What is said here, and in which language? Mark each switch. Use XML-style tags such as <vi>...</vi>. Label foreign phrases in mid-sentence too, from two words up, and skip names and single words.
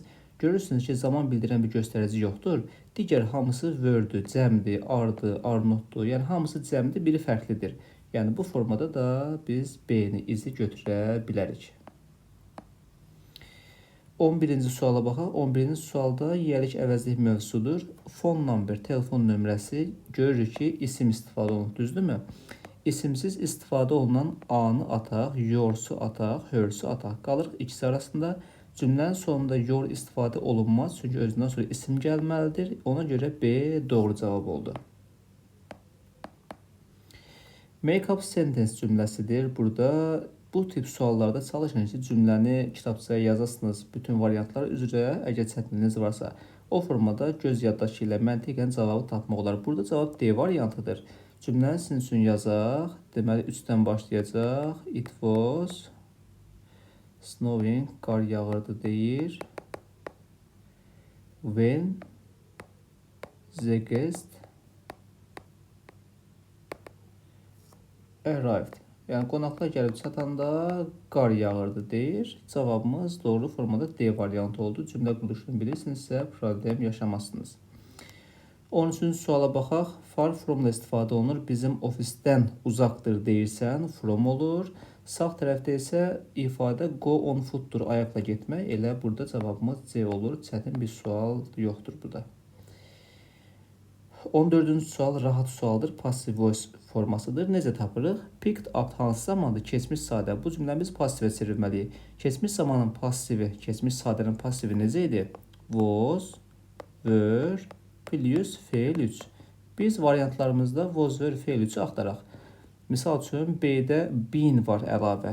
<az>Görürsünüz ki, zaman bildirən bir göstərici yoxdur. Digər hamısı word'dur, cəmdir, ardır, arnotdur. Yəni hamısı cəmdir, biri fərqlidir. Yəni bu formada da biz B-ni, izi götürə bilərik. 11-ci suala baxaq. 11-ci sualda yiyəlik əvəzlik mövzusudur.</az> <en>Phone number,</en> <az>telefon nömrəsi görürük ki, isim istifadə olunur, düzdürmü? İsimsiz istifadə olunan A-nı ataq, your-su ataq, her-su ataq. Qalırıq ikisi arasında. Cümlənin sonunda your istifadə olunmaz, çünki özündən sonra isim gəlməlidir. Ona görə B doğru cavab oldu.</az> <en>Make up sentence</en> <az>cümləsidir. Burada bu tip suallarda çalışın ki, cümləni kitabçaya yazasınız bütün variantlar üzrə, əgər çətinliyiniz varsa. O formada göz yaddaşı ilə məntiqən cavabı tapmaq olar. Burada cavab D variantıdır. Cümləni sizin üçün yazaq. Deməli, 3-dən başlayacaq.</az> <en>It was snowing,</en> <az>qar yağırdı deyir.</az> <en>When the guest arrived.</en> <az>Yəni qonaqlar gəlib çatanda qar yağırdı deyir. Cavabımız doğru formada D variantı oldu. Cümlə quruluşunu bilirsinizsə problem yaşamazsınız. 13-cü suala baxaq.</az> <en>Far from-</en> <az>la istifadə olunur. Bizim ofisdən uzaqdır deyirsən, from olur. Sağ tərəfdə isə ifadə</az> <en>go on foot-</en> <az>dur, ayaqla getmək. Elə burada cavabımız C olur. Çətin bir sual yoxdur burada. 14-cü sual rahat sualdır.</az> <en>Passive voice</en> <az>formasıdır. Necə tapırıq?</az> <en>Picked up</en> <az>hansı zamandır? Keçmiş sadə. Bu cümləmiz passivə çevirməliyik. Keçmiş zamanın passivi, keçmiş sadənin passivi necə idi?</az> <en>Was, were, plus</en> <az>feil 3. Biz variantlarımızda</az> <en>was, were,</en> <az>feil 3'ü axtaraq. Misal üçün B-də been var əlavə.</az>